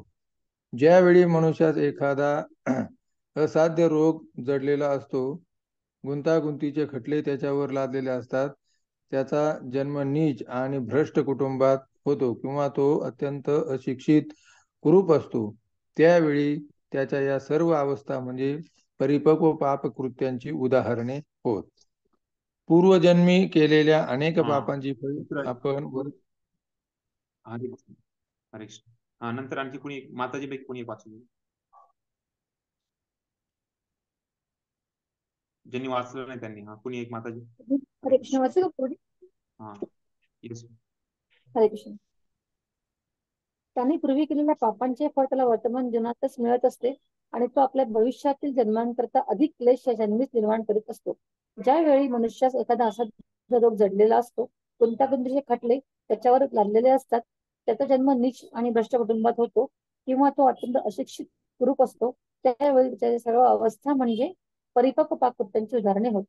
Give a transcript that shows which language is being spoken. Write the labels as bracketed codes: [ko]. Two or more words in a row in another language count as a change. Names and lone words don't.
[mr] ज्यावेळी मनुष्यास एखादा असाध्य रोग जडलेला असतो, गुंतागुंतीचे खटले त्याच्यावर लादलेले असतात, त्याचा जन्म नीच आणि भ्रष्ट कुटुंबात होतो, किंवा तो अत्यंत अशिक्षित कुरूप असतो, त्यावेळी त्याच्या या सर्व अवस्था म्हणजे परिपक्व पापकृत्यांची उदाहरणे होत. पूर्वजन्मी केलेल्या अनेक पापांची फळे आपण हरे कृष्ण. हा, नंतर आणखी कोणी माताजी पैकी कोणी एक वाचू, ज्यांनी वाचलं नाही त्यांनी. हा, कोणी एक माताजी. हरे कृष्ण. वाचू का पुढे? हा, येस. हरे कृष्ण. त्याने पूर्वी केलेल्या पापांचे फळ त्याला वर्तमान जीवनातच मिळत असते, आणि तो आपल्या भविष्यातील जन्मांकरता अधिक क्लेश या जन्मीच निर्माण करीत असतो. ज्यावेळी मनुष्यास एखादा असाध्य रोग जडलेला असतो, गुंतागुंतीचे खटले त्याच्यावर लादलेले असतात, त्याचा जन्म नीच आणि भ्रष्ट कुटुंबात होतो, किंवा तो अत्यंत अशिक्षित कुरूप असतो, त्यावेळी त्याच्या सर्व अवस्था म्हणजे परिपक्व पापकृत्यांची उदाहरणे होत.